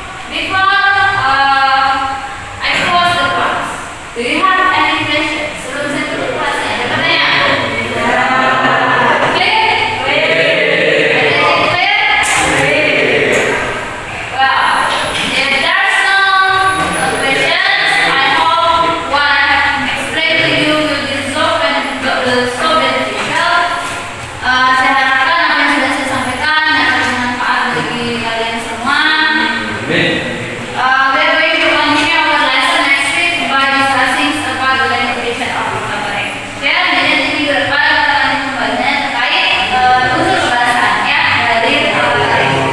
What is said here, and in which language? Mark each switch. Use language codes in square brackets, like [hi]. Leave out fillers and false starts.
[en] Before I close the class, do you have any questions? [id] Sebelum saya tutup kelasnya, ada pertanyaan? [en] Clear? Clear? Well, if there's no questions, I hope what I have explained to you will be so beneficial. [id] Saya harapkan apa yang sudah saya sampaikan dapat bermanfaat bagi kalian semua. [en] We're going to continue our lesson next week by discussing about the limitation of vocabulary. [id] Ya, jadi di minggu depan kita akan membahasnya terkait unsur bahasa ya dari vocabulary.